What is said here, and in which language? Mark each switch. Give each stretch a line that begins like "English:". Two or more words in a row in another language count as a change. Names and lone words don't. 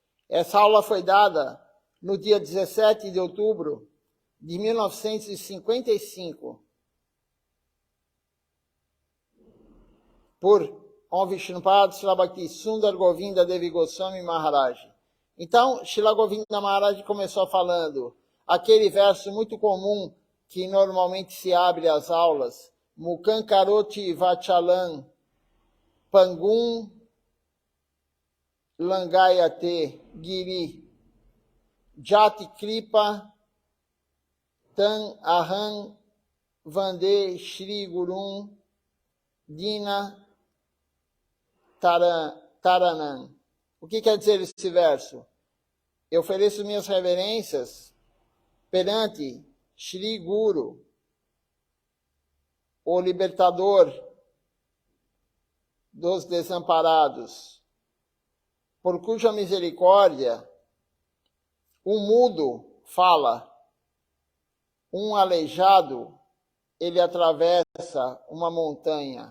Portuguese: Essa aula foi dada no dia 17 de outubro de 1955 por Om Vishnupad Srila Bhakti Sundar Govinda Devi Goswami Maharaj. Então, Srila Govinda Maharaj começou falando aquele verso muito comum que normalmente se abre as aulas,
Sanskrit: मूकम् करोति वाचालम् पङ्गुम् लङ्घयते गिरिम् यत् कृपा तम् अहम् वन्दे श्री गुरुम् दीन तारणम्.
Portuguese: O que quer dizer esse verso? Eu ofereço minhas reverências perante Shri Guru, o libertador dos desamparados, por cuja misericórdia um mudo fala, um aleijado ele atravessa uma montanha.